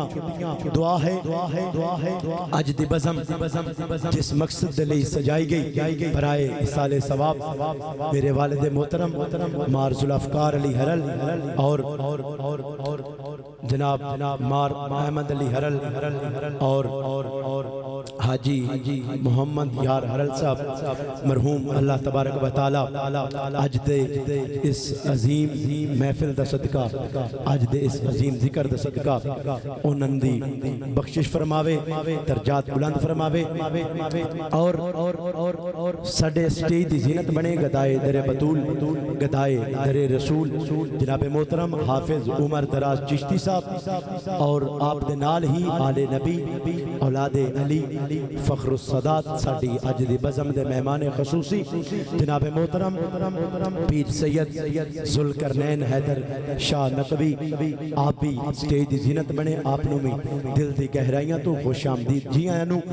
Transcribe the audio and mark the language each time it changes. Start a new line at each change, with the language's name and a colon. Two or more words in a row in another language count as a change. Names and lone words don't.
Punjabi: دعا اے اج دی بزم جس مقصد دے لئی سجائی گئی برائے ایصال ثواب میرے والد محترم مارجل افکار علی ہرل اور جناب مار احمد علی ہرل اور حاجی محمد یار ہرل صاحب مرحوم
Arabic: الله تبارك وتعالى
Punjabi: اج دے اس عظیم محفل دا صدقہ اج دے اس عظیم ذکر دا صدقہ انہاں دی بخشش فرماوے درجات بلند فرماوے اور ساڈے سٹیج دی زینت بنے گدائے در بتول گدائے در رسول جناب محترم حافظ عمر دراز چشتی صاحب اور آپ دے نال ہی آل نبی اولاد علی فخر السادات ساڈی اج دی بزم دے مہمان خصوصی جناب محترم پیر سید ذوالقرنین حیدر شاہ نقوی آپ بھی سٹیج دی زینت بنے آپ نوں بھی دل دیاں گہرائیاں توں خوش آمدید جی آیاں نوں.